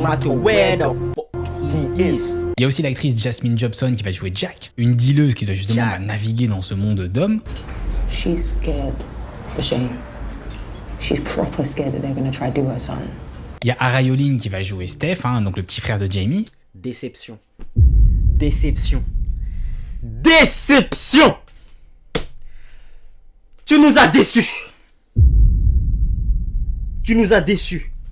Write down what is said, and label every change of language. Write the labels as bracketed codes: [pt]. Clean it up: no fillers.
[fr] Il y a aussi l'actrice Jasmine Jobson qui va jouer Jack, une dealeuse qui doit justement naviguer dans ce monde d'hommes. [en] She's scared, Duchesne. She's proper scared that they're gonna try to do her son. [fr] Il y a Arayoline qui va jouer Steph, donc le petit frère de Jamie. Déception. Déception. Déception. Tu nous as déçus. Tu nous as déçus.